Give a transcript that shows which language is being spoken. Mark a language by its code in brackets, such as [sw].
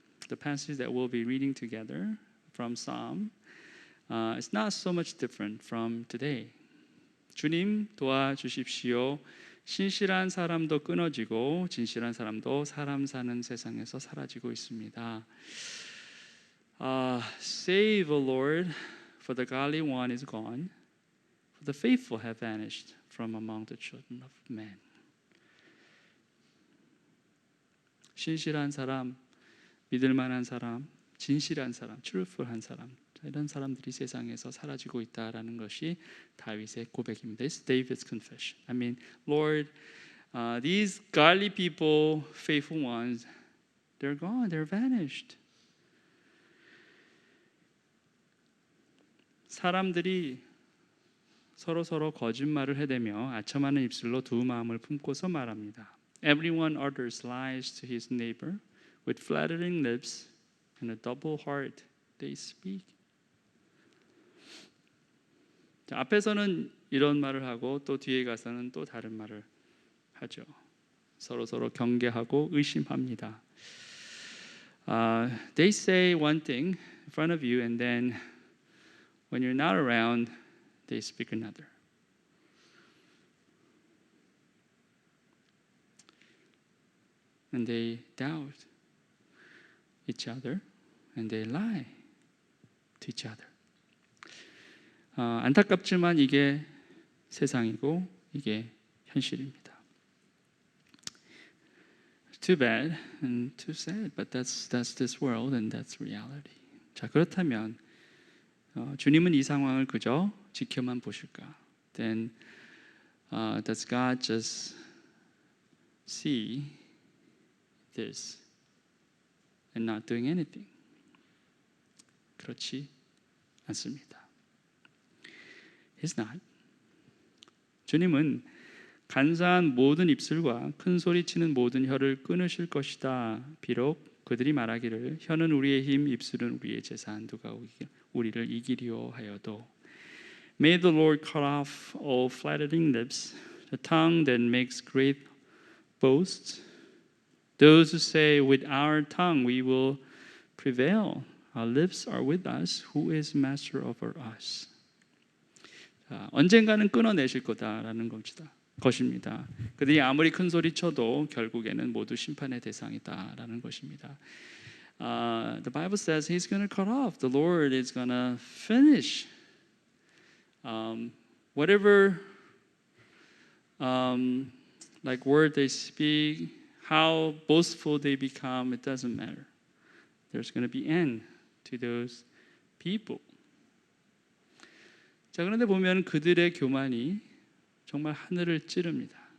[en] The passage that we'll be reading together from Psalm is not so much different from today. [ko] 주님 도와주십시오. 신실한 사람도 끊어지고 진실한 사람도 사람 사는 세상에서 사라지고 있습니다. [en] Save, O Lord, for the godly one is gone, for the faithful have vanished from among the children of men. [ko] 신실한 사람, 믿을 만한 사람, 진실한 사람, truthful한 사람, 이런 사람들이 세상에서 사라지고 있다라는 것이 다윗의 고백입니다. [en] It's David's confession. I mean, Lord, these godly people, faithful ones, they're gone, they're vanished. [ko] 사람들이 서로 거짓말을 해대며 아첨하는 입술로 두 마음을 품고서 말합니다. [en] Everyone utters lies to his neighbor with flattering lips and a double heart they speak. [ko] 자, 앞에서는 이런 말을 하고 또 뒤에 가서는 또 다른 말을 하죠. 서로 경계하고 의심합니다. [en] They say one thing in front of you, and then when you're not around, they speak another. And they doubt each other, and they lie to each other. [ko] 안타깝지만 이게 세상이고 이게 현실입니다. [en] Too bad and too sad, but that's this world and that's reality. [ko] 자, 그렇다면 주님은 이 상황을 그저 지켜만 보실까? [en] Then does God just see this and not doing anything? [ko] 그렇지 않습니다. [en] He's not. [ko] 주님은 간사한 모든 입술과 큰 소리치는 모든 혀를 끊으실 것이다. 비록 그들이 말하기를 혀는 우리의 힘, 입술은 우리의 재산, 누가 우리를 이기리오 하여도. [en] May the Lord cut off all flattering lips, the tongue that makes great boasts, Those who say with our tongue we will prevail. Our lips are with us. Who is master over us? [ko] 자, 언젠가는 끊어내실 거다라는 것입니다. 그들이 아무리 큰 소리 쳐도 결국에는 모두 심판의 대상이다라는 것입니다. [en] The Bible says He's going to cut off. The Lord is going to finish whatever like word they speak, how boastful they become. It doesn't matter. There's going to be end to those people. [ko] 자, 그런데 보면 그들의 교만이 정말 하늘을 찌릅니다.